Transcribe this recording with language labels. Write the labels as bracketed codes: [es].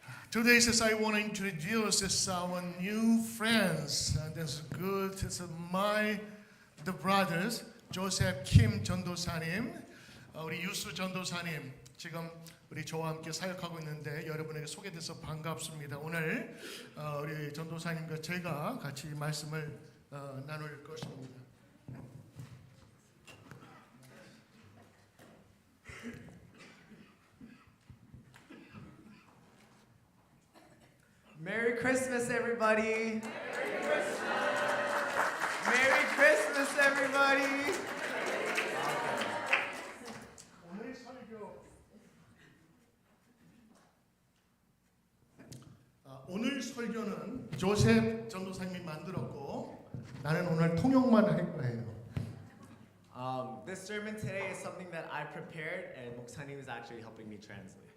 [en] Today says I want to introduce our new friends. That's good. It's the brothers [ko] 조셉 킴 전도사님, 우리 유수 전도사님 지금 우리 저와 함께 사역하고 있는데 여러분에게 소개돼서 반갑습니다. 오늘 우리 전도사님과 제가 같이 말씀을 나눌 것입니다. [en] Merry Christmas, everybody! Merry Christmas! Merry Christmas, everybody! [ko] 오늘 설교는 조셉 전도사님이 만들었고 나는 오늘 통역만 할 거예요. [en] This sermon today is something that I prepared, and 목사님 is actually helping me translate.